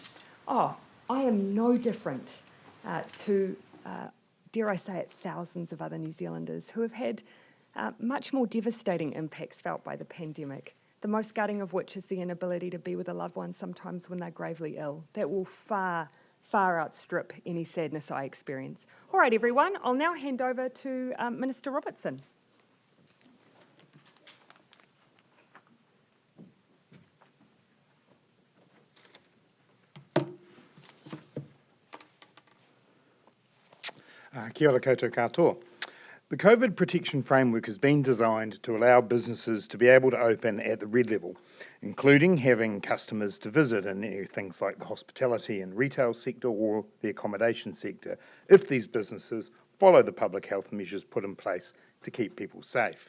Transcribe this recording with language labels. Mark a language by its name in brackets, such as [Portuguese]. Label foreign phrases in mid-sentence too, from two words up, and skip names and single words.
[English] Oh, I am no different to, dare I say it, thousands of other New Zealanders who have had much more devastating impacts felt by the pandemic. The most gutting of which is the inability to be with a loved one sometimes when they're gravely ill. That will far, far outstrip any sadness I experience. All right, everyone, I'll now hand over to Minister Robertson. [Māori] Kia ora koutou katoa. [English] The COVID protection framework has been designed to allow businesses to be able to open at the red level, including having customers to visit in things like the hospitality and retail sector or the accommodation sector, if these businesses follow the public health measures put in place to keep people safe.